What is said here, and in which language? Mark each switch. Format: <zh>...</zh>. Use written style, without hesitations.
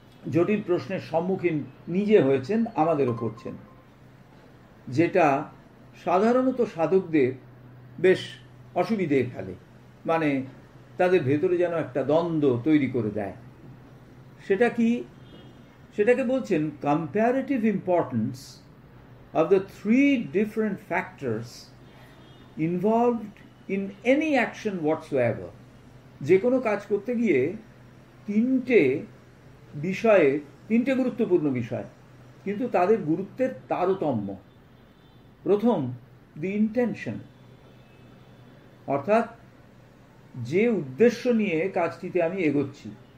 <bn>জটিল প্রশ্নের সম্মুখীন নিজে হয়েছেন, আমাদেরও করছেন, যেটা সাধারণত সাধকদের বেশ অসুবিধে ফেলে, মানে তাদের ভেতরে যেন একটা দ্বন্দ্ব তৈরি করে দেয়। সেটা কি? সেটাকে বলছেন</bn> <en>Comparative importance of the 3 different factors involved in any action whatsoever.</en> <bn>যে কোনো কাজ করতে গিয়ে 3টে বিষয়ে, 3টে গুরুত্বপূর্ণ বিষয়, কিন্তু তাদের গুরুত্বের তারতম্য। প্রথম, দি ইন্টেনশন, অর্থাৎ যে উদ্দেশ্য নিয়ে কাজটিতে আমি এগোচ্ছি।</bn>